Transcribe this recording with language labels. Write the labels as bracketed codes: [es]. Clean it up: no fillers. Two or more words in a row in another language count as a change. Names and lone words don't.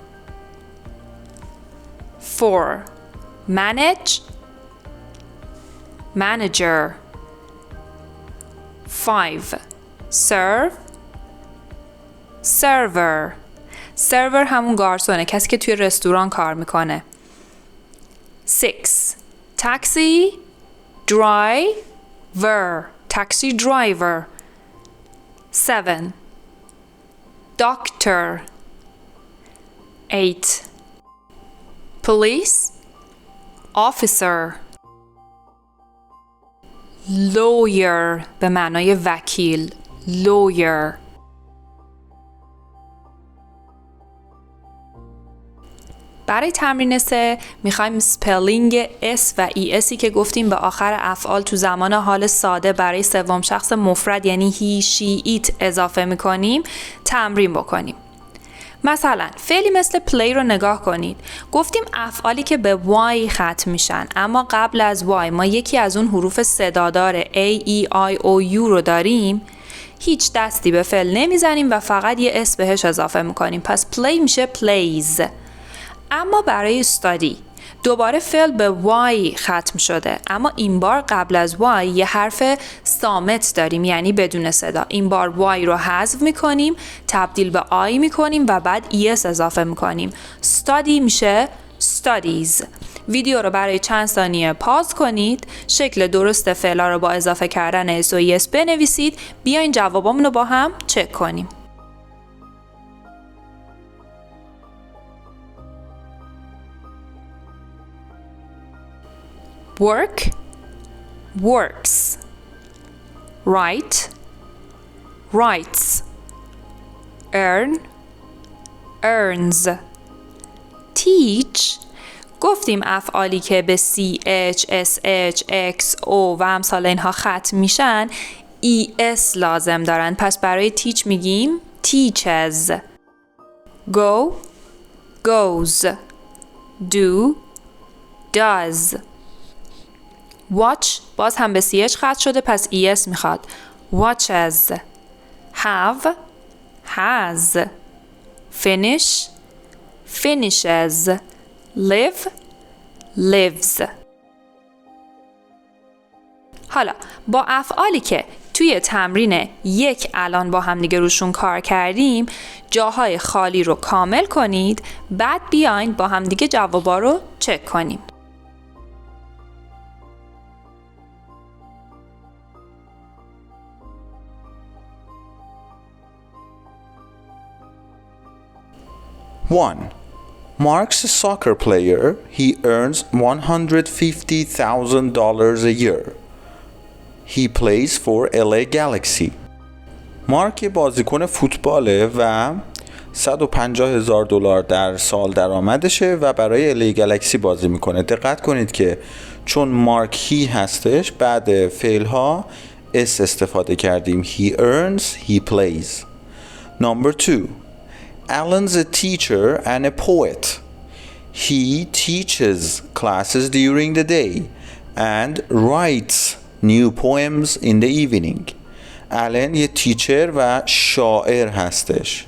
[en] 4. Manager. 5. Server. [fa] همون گارسونه، کسی که توی رستوران کار میکنه. [en] 6. Taxi driver. 7. Doctor. 8. Police officer. [fa] Lawyer به معنای وکیل. [en] Lawyer. [fa] برای تمرین 3 میخوایم سپلینگ S و ESی که گفتیم به آخر افعال تو زمان حال ساده برای سوم شخص مفرد یعنی [en] he, she, it [fa] اضافه میکنیم تمرین بکنیم. مثلا فعلی مثل play رو نگاه کنید. گفتیم افعالی که به y ختم میشن اما قبل از y ما یکی از اون حروف صدادار a, e, i, o, u رو داریم. هیچ دستی به فعل نمیزنیم و فقط یه اس بهش اضافه میکنیم. پس play میشه plays. اما برای study دوباره فعل به y ختم شده، اما این بار قبل از y یه حرف صامت داریم، یعنی بدون صدا. این بار y رو حذف میکنیم، تبدیل به I میکنیم و بعد es اضافه میکنیم. study میشه studies. ویدیو رو برای چند ثانیه پاز کنید، شکل درست فعلا رو با اضافه کردن s و es بنویسید. بیاین جوابامون رو با هم چک کنیم. [en] work, works. write, writes. earn, earns. teach. [fa] گفتیم افعالی که به ch, sh, x, o و امثال اینها ختم میشن es لازم دارن. پس برای teach میگیم [en] teaches. go, goes. do, does. [fa] watch باز هم به ch ختم شده، پس es میخواد. [en] watches. have, has. finish, finishes. live, lives. [fa] حالا با افعالی که توی تمرین یک الان با هم دیگه روشون کار کردیم جاهای خالی رو کامل کنید، بعد بیاین با هم دیگه جوابا رو چک کنیم. [en] One. Mark's a soccer player. He earns $150,000 a year. He plays for LA Galaxy. [fa] مارک بازیکن فوتباله و $150,000 در سال درآمدشه و برای LA گلکسی بازی میکنه. دقت کنید که چون مارک هی هستش بعد فعل ها اس استفاده کردیم. [en] He earns, he plays. Number 2. Alan's a teacher and a poet. He teaches classes during the day and writes new poems in the evening. [fa] Alan یه تیچر و شاعر هستش.